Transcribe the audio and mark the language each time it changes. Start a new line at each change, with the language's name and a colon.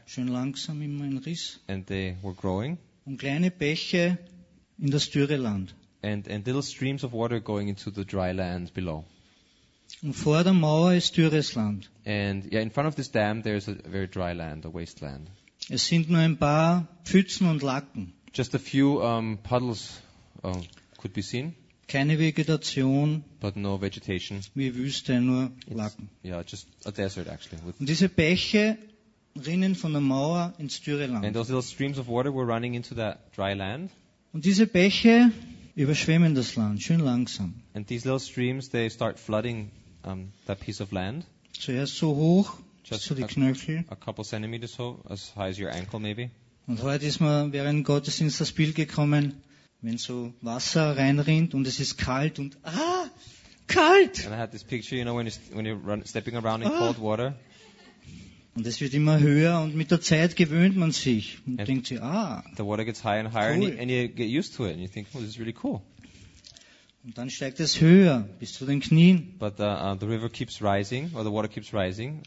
German: Schön langsam immer ein Riss.
English: And they were growing.
German: Und kleine Bäche in das dürre Land.
English: And little streams of water going into the dry land below.
German: Und vor der Mauer ist dürres Land.
English: And yeah, in front of this dam there is a very dry land, a wasteland.
German: Es sind nur ein paar Pfützen und Lacken.
English: Just a few puddles. Could be seen.
German: Keine Vegetation,
English: but no vegetation.
German: Wie Wüste, nur Lacken.
English: Yeah, just a desert actually.
German: Und diese Bäche rinnen von der Mauer ins dürre Land.
English: And those little streams of water were running into that dry land.
German: Und diese Bäche überschwemmen das Land schön langsam.
English: And these little streams, they start flooding that piece of land.
German: Zuerst so hoch, just so die Knöchel.
English: A couple centimeters so, as high as your ankle maybe.
German: Und heute ist mir während Gottesdienst das Bild gekommen. Wenn so Wasser reinrinnt und es ist kalt und kalt.
English: And I had this picture, you know, when you're stepping around in cold water.
German: Und es wird immer höher und mit der Zeit gewöhnt man sich und denkt sich,
English: the water gets higher and higher, cool. And you get used to it and you think, oh, this is really cool.
German: Und dann steigt es höher bis zu den Knien.
English: But the river keeps rising or the water keeps rising.